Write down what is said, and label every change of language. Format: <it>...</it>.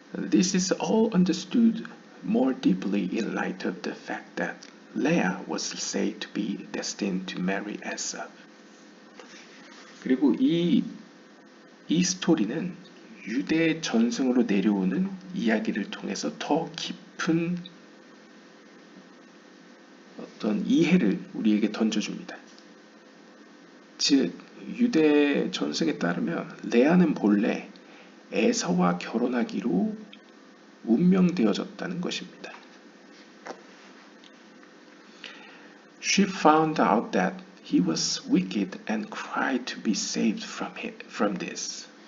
<en>This is all understood more deeply in light of the fact that Leah was said to be destined to marry Esau.</en> <ko>그리고 이 스토리는 유대 전승으로 내려오는 이야기를 통해서 더 깊은 어떤 이해를 우리에게 던져줍니다. 즉 유대 전승에 따르면 레아는 본래 에서와 결혼하기로 운명되어졌다는 것입니다.</ko> <en>She found out that he was wicked and cried to be saved from this.</en>